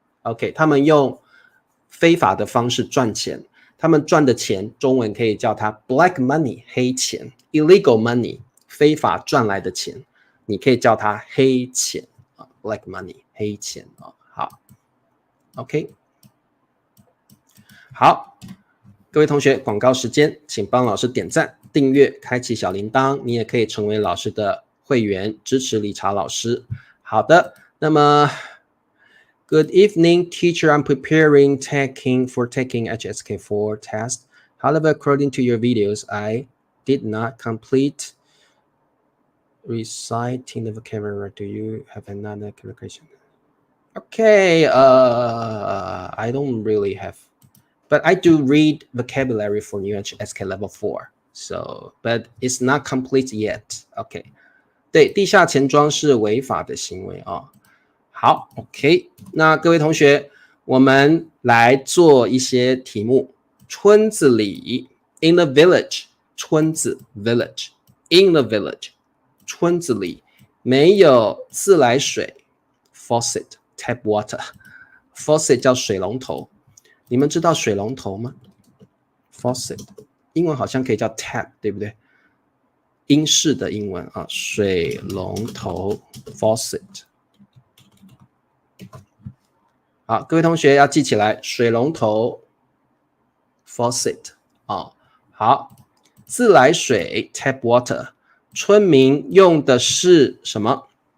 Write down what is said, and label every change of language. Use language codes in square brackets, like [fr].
[zh] OK， 他们用非法的方式赚钱，他们赚的钱中文可以叫它 black money，黑钱 ， illegal money，非法赚来的钱，你可以叫它黑钱black money， 黑钱好 ，OK。好，各位同学，广告时间，请帮老师点赞、订阅、开启小铃铛，你也可以成为老师的会员，支持理查老师。 [en] 好的，那么 Good evening, teacher. I'm preparing for taking HSK 4 test. However, according to your videos, I did not complete reciting the vocabulary. Do you have another question? Okay, I don't really have.But I do read vocabulary for new HSK level 4, but it's not complete yet. [zh] OK， 对，地下钱庄是违法的行为好 ，OK， 那各位同学，我们来做一些题目。村子里 ， in the village，村子 village，in the village， 村子里没有自来水 ， faucet tap water， faucet 叫水龙头。你们知道水龙头吗 ？Faucet， 英文好像可以叫 tap， 对不对？英式的英文水龙头 faucet。好，各位同学要记起来，水龙头 faucet 好，自来水 tap water，村民用的是什么？